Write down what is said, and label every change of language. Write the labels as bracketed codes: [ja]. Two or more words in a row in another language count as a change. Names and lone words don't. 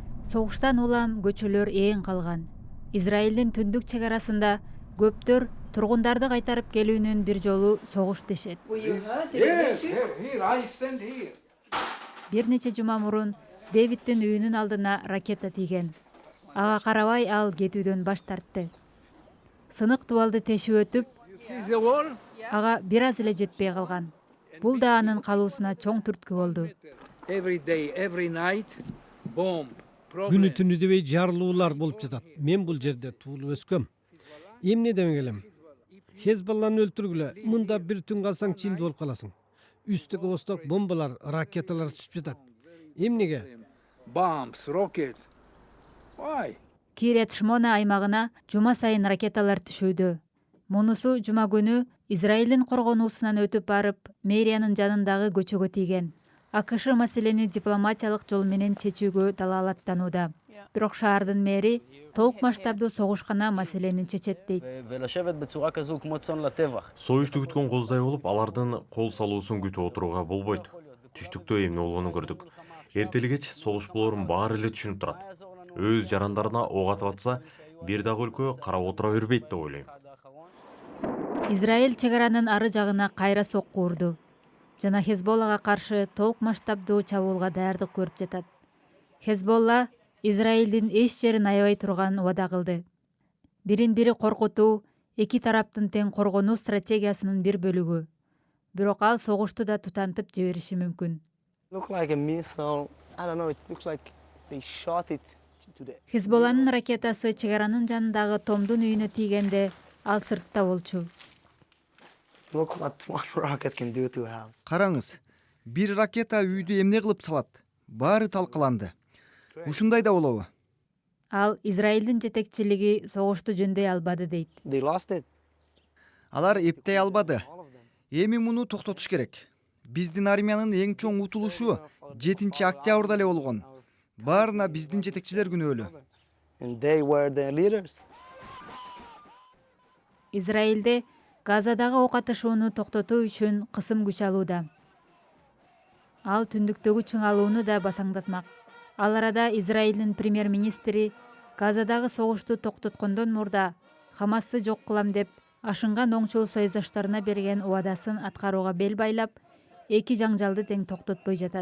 [ky] Согуштан улам көчөлөр ээн калган. Израилдин түндүк чек арасында көптөр тургундарды кайтарып келүүнүн бир жолу согуш дешет. [en] Yes, here, I stand here. [ky] Бир нече жума мурун Дэвидтин үйүнүн алдына ракета тийген. Ага карабай ал кетүүдөн баш тартты. Сынык дубалды тешип өтүп, [en] See the wall? [ky] ага бир аз эле жетпей калган. Бул да анын калуусуна чоң түрткү болду. [en] Every day, every night, bomb. [ky] Күнү [en] Problem. [ky] түнү дебей жарылуулар болуп жатат. Мен бул жерде туулуп өскөм. Эмне демек элем? Хезболланы өлтүргүлө, мында бир түн калсаң чимди болуп каласың. Үстүгө восток бомбалар, ракеталар түшүп жатат. Эмнеге? [en] Bombs, rockets. Why? [ky] Кирет Шмона аймагына жума сайын ракеталар түшүүдө. Мунусу жума күнү Израилдин коргонуусунан өтүп барып, мэриянын жанындагы көчөгө тийген. АКШ маселени дипломатиялык жол менен чечүүгө далаалаттанууда. Бирок шаардын мэри толук масштабдуу согуш гана маселени чечет дейт. [he] ולשבת בצורה כזו כמו צאן לטבח. [ky] Союшту күткөн коздай болуп, алардын кол салуусун күтүп отурууга болбойт. Түштүктө эмне болгонун көрдүк. Эртели кеч согуш болоорун баары эле түшүнүп турат. Өз жарандарына ок атып атса, бир дагы өлкө карап отура бербейт деп ойлойм. Израиль чек аранын ары жагына кайра сокку урду. Жана Хезболлага каршы толук масштабдуу чабуулга даярдык көрүп жатат. Хезболла Израилдин эч жерин аябай турган убада кылды. Бирин бири коркутуу эки тараптын тең коргонуу стратегиясынын бир бөлүгү. Бирок ал согушту да тутантып жибериши мүмкүн. [en] Look like a missile. I don't know. It looks like they shot it to the. [ky] Хезболланын ракетасы чек аранын жанындагы Томдун үйүнө тийгенде ал сыртта болчу. [en] Look what one rocket can do to a house. [ky] Караңыз, бир ракета үйдү эмне кылып салат? Баары талкаланды. Ушундай да болобу? Ал Израилдин жетекчилиги согушту жөндөй албады дейт. [en] They lost it. [ky] Алар эптей албады. Эми муну токтотуш керек. Биздин армиянын эң чоң утулушу 7 октябрда эле болгон. Баарына биздин жетекчилер күнөөлүү. [en] And they were the leaders. [ky] Израилде Газадагы ок атышууну токтотуу үчүн кысым күч алууда. Ал түндүктөгү чыңалууну да басаңдатмак. Ал арада Израилдин премьер-министри Газадагы согушту токтоткондон мурда Хамасты жок кылам деп ашынган оңчол союздаштарына берген убадасын аткарууга бел байлап, эки жаңжалды тең токтотпой жатат.